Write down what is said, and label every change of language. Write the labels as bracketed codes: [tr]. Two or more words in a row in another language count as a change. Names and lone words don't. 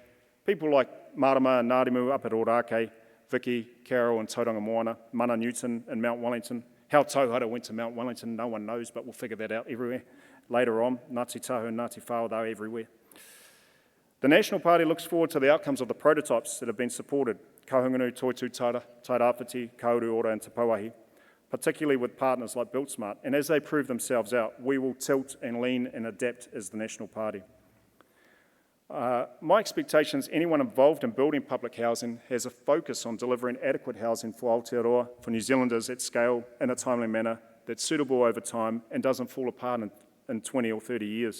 [en] People like Marama and Ngārimu up at Ōrākei, Vicky, Carol and Tauranga Moana, Mana Newton and Mount Wellington. How Tauhara went to Mount Wellington, no one knows, but we'll figure that out everywhere later on. Ngāti Tahu and Ngāti Whao, they're everywhere. The National Party looks forward to the outcomes of the prototypes that have been supported, Kahungunu, Toitu Tara, Tairāwhiti, Kauru Ora and Te Pauahi, particularly with partners like BuiltSmart. And as they prove themselves out, we will tilt and lean and adapt as the National Party. My expectation is anyone involved in building public housing has a focus on delivering adequate housing for Aotearoa, for New Zealanders at scale, in a timely manner, that's suitable over time and doesn't fall apart in 20 or 30 years.